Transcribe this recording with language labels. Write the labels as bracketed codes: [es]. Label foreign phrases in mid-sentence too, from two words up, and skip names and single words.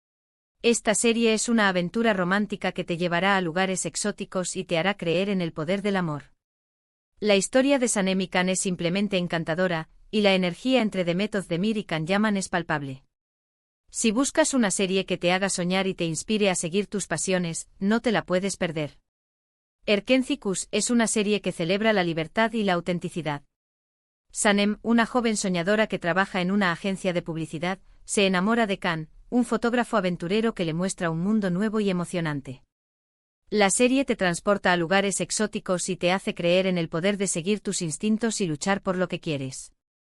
[es] Esta serie es una aventura romántica que te llevará a lugares exóticos y te hará creer en el poder del amor. La historia de Sanem y Can es simplemente encantadora, y la energía entre Demet Özdemir y Can Yaman es palpable. Si buscas una serie que te haga soñar y te inspire a seguir tus pasiones, no te la puedes perder. Erkenci-Kuş es una serie que celebra la libertad y la autenticidad. Sanem, una joven soñadora que trabaja en una agencia de publicidad, se enamora de Can, un fotógrafo aventurero que le muestra un mundo nuevo y emocionante. La serie te transporta a lugares exóticos y te hace creer en el poder de seguir tus instintos y luchar por lo que quieres.